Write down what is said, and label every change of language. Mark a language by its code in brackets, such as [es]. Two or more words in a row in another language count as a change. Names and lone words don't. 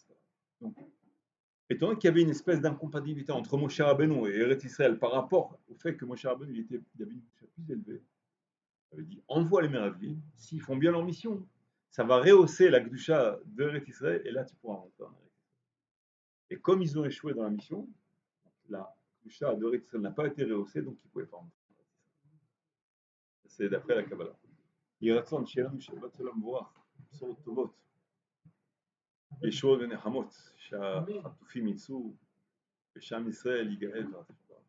[fr] Donc, étant donné qu'il y avait une espèce d'incompatibilité entre Moshe Rabbeinu et Eretz Israël par rapport au fait que Moshe Rabbeinu il avait une Gdusha plus élevée, ça veut dire envoie les Meraglim, s'ils font bien leur mission, ça va rehausser la Gdusha de Eretz Israël et là tu pourras rentrer en Eretz Israël. Et comme ils ont échoué dans la mission, la Gdusha de Eretz Israël n'a pas été rehaussée, donc ils ne pouvaient pas rentrer. C'est d'après la Kabbalah. [he] יהי רצון שיהיה לנו שבת שלום מבורך, בשורות טובות, ישועות ונחמות, שהחטופים יצאו ושעם ישראל יגאל.